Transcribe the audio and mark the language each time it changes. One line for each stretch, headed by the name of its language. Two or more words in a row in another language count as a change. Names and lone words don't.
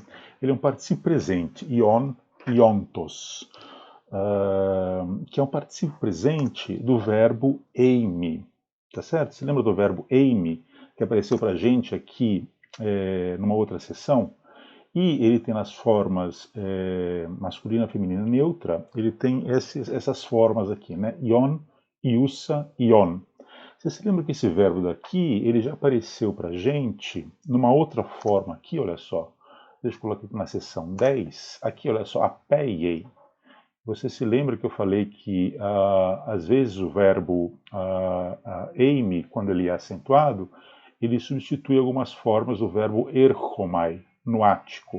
Portuguese: Ele é um particípio presente,
Greek: ὤν, ὄντος,
Portuguese: que é um particípio presente do verbo eime, tá certo? Você lembra do verbo eime, que apareceu para a gente aqui numa outra sessão? E ele tem nas formas masculina, feminina, neutra, ele tem essas formas aqui, né?
Greek: ὤν, οὖσα, ὄν.
Portuguese: Você se lembra que esse verbo daqui, ele já apareceu para a gente numa outra forma aqui, olha só. Deixa eu colocar aqui na seção 10. Aqui, olha só, apeiei. Você se lembra que eu falei que, às vezes, o verbo eime, quando ele é acentuado, ele substitui algumas formas do verbo erchomai, no ático.